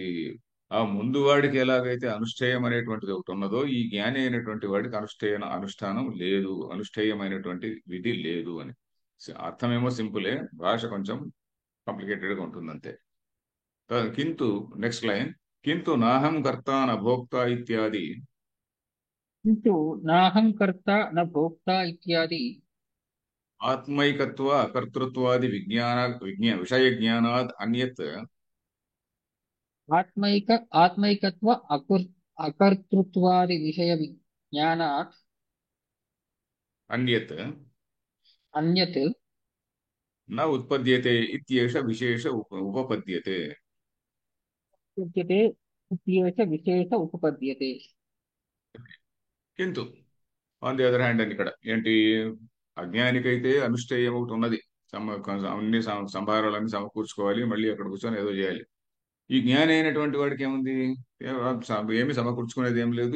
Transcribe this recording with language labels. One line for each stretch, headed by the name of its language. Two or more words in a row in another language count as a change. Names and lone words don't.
Telugu: ఆ ముందు వాడికి ఎలాగైతే అనుష్ఠేయం అనేటువంటిది ఒకటి ఉన్నదో, ఈ జ్ఞాని అయినటువంటి వాడికి అనుష్ఠానం లేదు, అనుష్ఠేయమైనటువంటి విధి లేదు అని. అర్థమేమో సింపులే, భాష కొంచెం కాంప్లికేటెడ్ గా ఉంటుంది అంతే.
Sanskrit: కింటు
English: next line,
Sanskrit: కింటు నాహం కర్త న భోక్త ఇత్యాది किन्तु नाहं कर्ता न भोक्ता इत्यादि ఆత్మైకత్వ అకర్తృత్వాది విషయ జ్ఞానాద్ అన్యత్ आत्मैक आत्मैकत्व अकर्तृत्वादि विषय विज्ञानात् అన్యత్ अन्यत् న ఉత్పద్యతే ఇత్యేష విశేష ఉపపద్యతే. उच्यते इत्येष विशेष उपपद्यते।
Telugu: కింటు
English: on the other hand
Telugu: అని ఇక్కడ ఏంటి, అజ్ఞానికైతే అనుష్ఠేయం ఒకటి ఉన్నది. అన్ని సంభారాలన్నీ సమకూర్చుకోవాలి, మళ్ళీ అక్కడ కూర్చొని ఏదో చేయాలి. ఈ జ్ఞాని అయినటువంటి వాడికి ఏముంది? ఏమి సమకూర్చుకునేది ఏం లేదు.